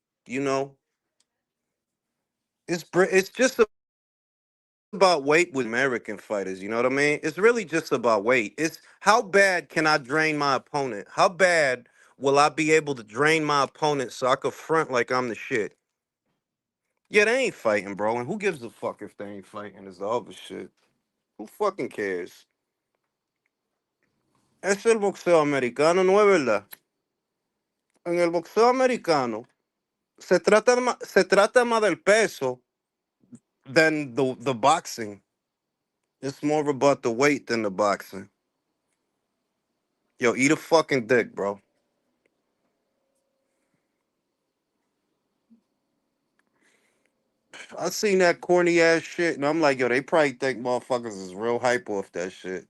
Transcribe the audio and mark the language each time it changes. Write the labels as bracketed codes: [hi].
[en] You know, it's just about weight with American fighters. You know what I mean? It's really just about weight. It's how bad can I drain my opponent? How bad will I be able to drain my opponent so I could front like I'm the shit? Yeah, they ain't fighting, bro. And who gives a fuck if they ain't fighting? Is the other shit. Who fucking cares? [es] Es el boxeo americano, ¿no es verdad? En el boxeo americano se trata más del peso [en] than the boxing. It's more about the weight than the boxing. Yo, eat a fucking dick, bro. I seen that corny ass shit, and I'm like, yo, they probably think motherfuckers is real hype off that shit.